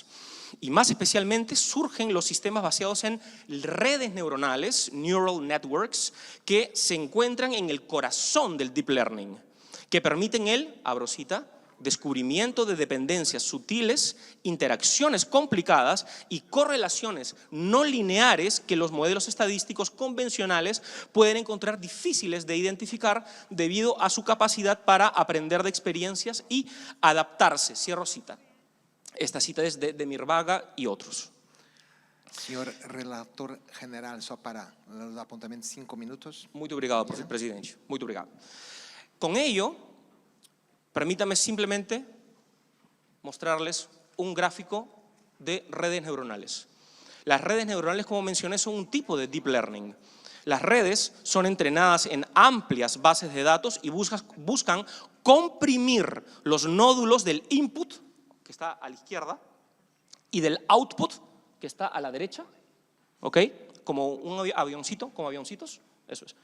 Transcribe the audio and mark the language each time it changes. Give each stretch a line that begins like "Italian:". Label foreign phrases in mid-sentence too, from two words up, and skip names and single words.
Spanish: Y más especialmente surgen los sistemas basados en redes neuronales,
English: neural networks,
Spanish: que se encuentran en el corazón del
English: Deep Learning,
Spanish: que permiten abro cita, descubrimiento de dependencias sutiles, interacciones complicadas y correlaciones no lineares que los modelos estadísticos convencionales pueden encontrar difíciles de identificar debido a su capacidad para aprender de experiencias y adaptarse. Cierro cita. Esta cita es de Mirvaga y otros.
Portuguese: Senhor relator general, só para os apontamentos 5 minutos. Muito obrigado, presidente. Muito obrigado.
Spanish: Con ello, permítame simplemente mostrarles un gráfico de redes neuronales. Las redes neuronales, como mencioné, son un tipo de
English: deep learning.
Spanish: Las redes son entrenadas en amplias bases de datos y buscan comprimir los nódulos del input, que está a la izquierda, y del output, que está a la derecha, ¿ok? Como un avioncito, como avioncitos, eso es.